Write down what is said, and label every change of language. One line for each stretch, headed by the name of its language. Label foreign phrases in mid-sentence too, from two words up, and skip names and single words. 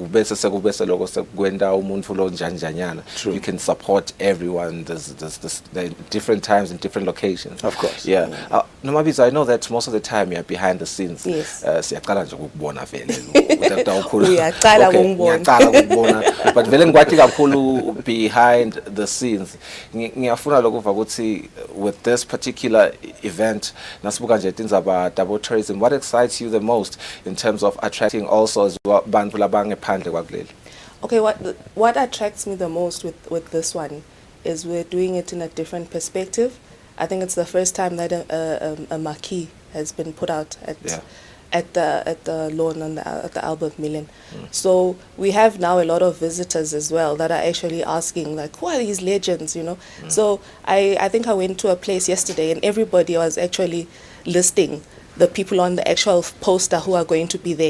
English: You can support everyone. There's different times and different locations. Of course. Yeah. Nomabizo, I know that most of the time you're behind the scenes. Yes.
Swati: But vele ngwathi kakhulu
English: behind the scenes.
Swati: Ngiyafuna lokuva ukuthi
English: with this particular event
Swati: nasibuka nje tindzaba
English: double tourism, what excites you the most in terms of attracting also
Swati: bantu labangephandle kwakuleli?
English: Okay, what attracts me the most with this one is we're doing it in a different perspective. I think it's the first time that a marquee has been put out at the lawn at the Albert Million. So we have now a lot of visitors as well that are actually asking, like, who are these legends, So I think I went to a place yesterday and everybody was actually listing the people on the actual poster who are going to be there.